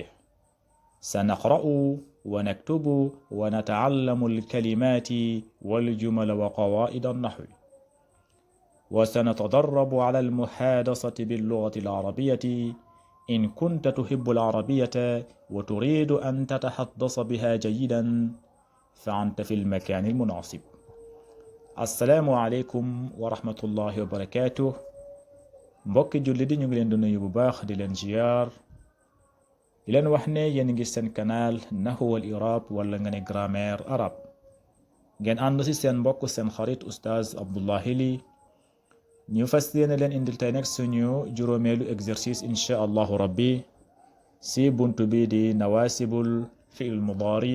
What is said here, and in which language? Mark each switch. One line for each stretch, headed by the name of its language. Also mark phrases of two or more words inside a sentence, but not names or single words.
Arabic: سنقرأ ونكتب ونتعلم الكلمات والجمل وقواعد النحو، وسنتدرب على المحادثة باللغة العربية. إن كنت تحب العربية وتريد أن تتحدث بها جيدا فأنت في المكان المناسب. السلام عليكم ورحمة الله وبركاته.
Wolof: mbokki jullit yi ñu ngi leen di nuyu bu baax di leen ziyaar, di leen wax ne yéen ngi seen canal Nahwu wal I'rab wala nga ne
French: grammaire arabe.
Wolof: ngeen ànd ci seen mbokk seen xarit Oustaz Abdullahi Li. ñu fas yéene leen indil tey nag suñu juróomeelu exercice
Arabic: إن شاء الله ربي
Wolof: si buntu bi di
Arabic: نواصب الفعل المضارع.